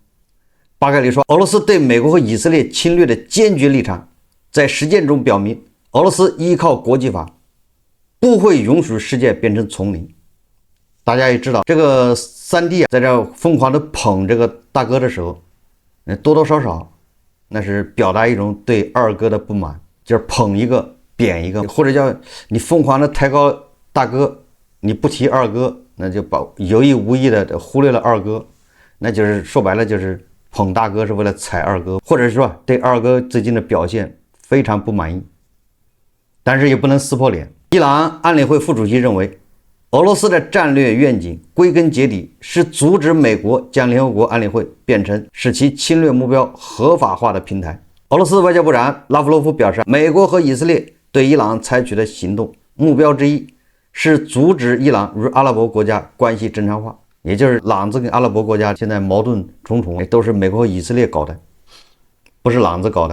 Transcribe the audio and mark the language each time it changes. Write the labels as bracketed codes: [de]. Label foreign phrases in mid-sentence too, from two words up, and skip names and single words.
[zh] 巴蓋里說，俄羅斯對美國和以色列侵略的堅決立場，在實踐中表明，俄羅斯依靠國際法，不會允許世界變成叢林。大家也知道，這個三弟在這瘋狂的捧這個大哥的時候，多多少少那是表達一種對二哥的不滿，就是捧一個貶一個，或者叫你瘋狂的抬高大哥，你不提二哥，那就把有意無意的忽略了二哥，那就是說白了就是捧大哥是為了踩二哥，或者說對二哥最近的表現非常不滿意，但是也不能撕破臉。伊朗安理會副主席認為，俄羅斯的戰略願景歸根結底是阻止美國將聯合國安理會變成使其侵略目標合法化的平台。俄羅斯外交部長拉夫羅夫表示，美國和以色列對伊朗採取的行動目標之一是阻止伊朗與阿拉伯國家關係正常化，也就是朗子跟阿拉伯國家現在矛盾重重，都是美國和以色列搞的，不是朗子搞的。